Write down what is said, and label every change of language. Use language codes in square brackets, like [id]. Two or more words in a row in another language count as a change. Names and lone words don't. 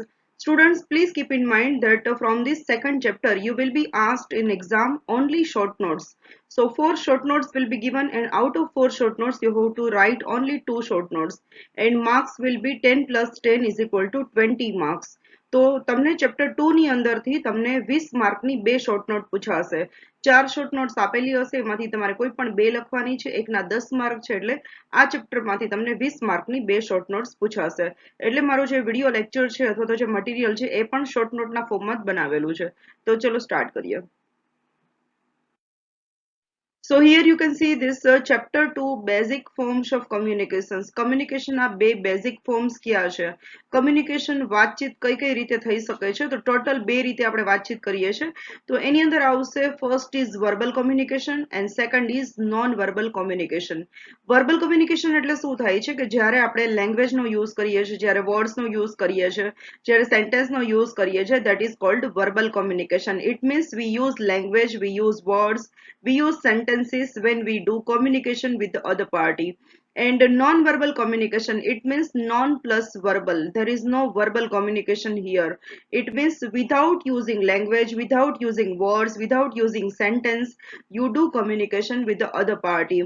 [en] Students, please keep in mind that from this second chapter you will be asked in exam only short notes. So 4 short notes will be given, and out of 4 short notes you have to write only 2 short notes, and marks will be 10 plus 10 is equal to 20 marks. [gu] તો તમને ચેપ્ટર 2 ની અંદરથી તમને 20 માર્કની બે [en] short note [gu] પૂછાશે. 4 [en] short notes [gu] આપેલી હશે, એમાંથી તમારે કોઈ પણ બે લખવાની છે, એકના 10 માર્ક છે, એટલે આ ચેપ્ટરમાંથી તમને 20 માર્કની બે [en] short notes [gu] પૂછાશે. એટલે મારો જે [en] video lecture [gu] છે અથવા તો જે મટીરિયલ છે એ પણ [en] short noteના formમાં [gu] જ બનાવેલું છે. તો ચલો સ્ટાર્ટ કરીએ. [en] So here you can see this chapter 2 basic forms of communications. [gu] Communication ના બે [en] basic forms [gu] કયા છે? Communication વાતચીત કઈ રીતે થઈ શકે છે? તો ટોટલ બે રીતે આપણે વાતચીત કરીએ છીએ. તો એની અંદર આવશે [en] first is verbal communication and second is non verbal communication. Verbal communication [gu] એટલે શું થાય છે કે જ્યારે આપણે લેંગ્વેજ નો યુઝ કરીએ છીએ, જ્યારે વર્ડ્સ નો યુઝ કરીએ છીએ, જ્યારે સેન્ટેન્સ નો યુઝ કરીએ છીએ, [en] that is called verbal communication. It means we use language, we use words, we use sentences when we do communication with the other party. And non-verbal communication, it means non plus verbal. There is no verbal communication here. It means without using language, without using words, without using sentence, you do communication with the other party.